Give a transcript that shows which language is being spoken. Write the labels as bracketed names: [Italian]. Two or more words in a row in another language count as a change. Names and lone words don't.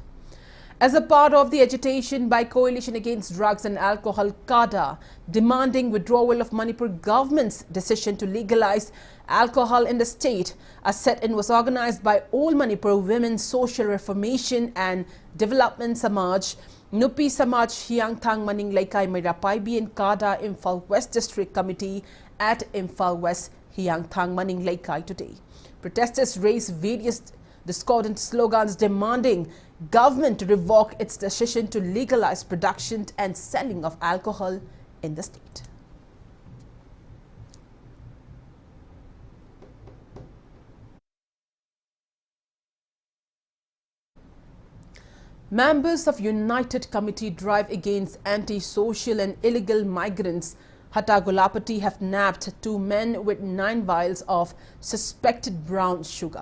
[English] As a part of the agitation by Coalition Against Drugs and Alcohol (CADA) demanding withdrawal of Manipur government's decision to legalize alcohol in the state, a sit-in was organized by All Manipur Women's Social Reformation and Development Samaj, Nupi Samaj Hyang Thang Maning Laikai Mairapaibi and CADA Imphal West District Committee at Imphal West Hyang Thang Maning Laikai today. Protesters raised various discordant slogans demanding government to revoke its decision to legalize production and selling of alcohol in the state. Members of United Committee Drive Against Anti-Social and Illegal Migrants Hattagulapati have nabbed 2 men with 9 vials of suspected brown sugar.